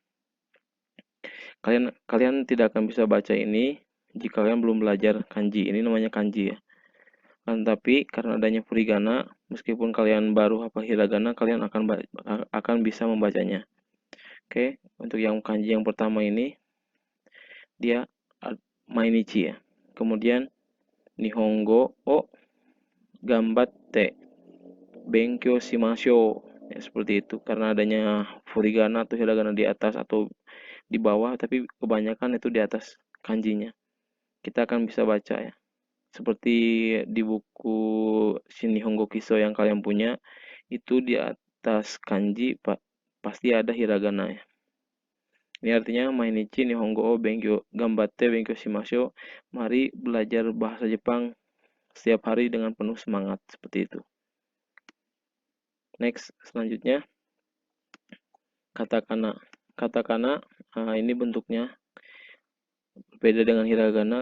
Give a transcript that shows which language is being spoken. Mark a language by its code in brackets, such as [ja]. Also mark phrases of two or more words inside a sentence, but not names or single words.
[id] Kalian tidak akan bisa baca ini jika kalian belum belajar kanji. Ini namanya kanji ya. Tapi karena adanya furigana, meskipun kalian baru hafal hiragana, kalian akan bisa membacanya. Oke, untuk yang kanji yang pertama ini dia mainichi ya. [ja] Kemudian 日本語を頑張って勉強しましょう. [id] Ya, seperti itu karena adanya furigana atau hiragana di atas atau di bawah, tapi kebanyakan itu di atas kanjinya. Kita akan bisa baca ya. Seperti di buku Shin Nihongo Kiso yang kalian punya, itu di atas kanji pasti ada hiragana ya. Ini artinya [ja] 毎日日本語を勉強頑張って勉強しましょう. [id] Mari belajar bahasa Jepang setiap hari dengan penuh semangat seperti itu. Next, selanjutnya katakana. Katakana ini bentuknya beda dengan hiragana.